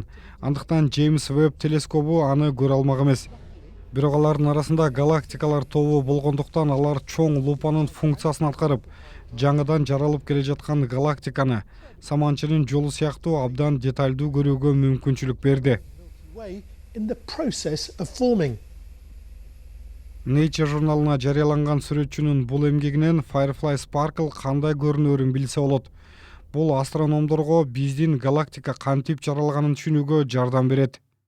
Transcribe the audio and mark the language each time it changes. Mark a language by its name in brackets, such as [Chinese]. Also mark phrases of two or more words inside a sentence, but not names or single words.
[Kyrgyz] Андыктан Джеймс Веб телескобу аны көрө алмак эмес. Бирок алардын арасында галактикалар тобу болгондуктан алар чоң лупанын функциясын аткарып, жаңыдан жаралып келе жаткан галактиканы саманчынын жолу сыяктуу абдан деталдуу көрүүгө мүмкүнчүлүк берди. [English] way in the process of forming. [Kyrgyz] Nature журналына жарыяланган сүрөтчүнүн бул эмгегинен Firefly Sparkle кандай көрүнөрүн билсе болот. Бул астрономдорго биздин галактика кантип жаралганын түшүнүүгө жардам берет.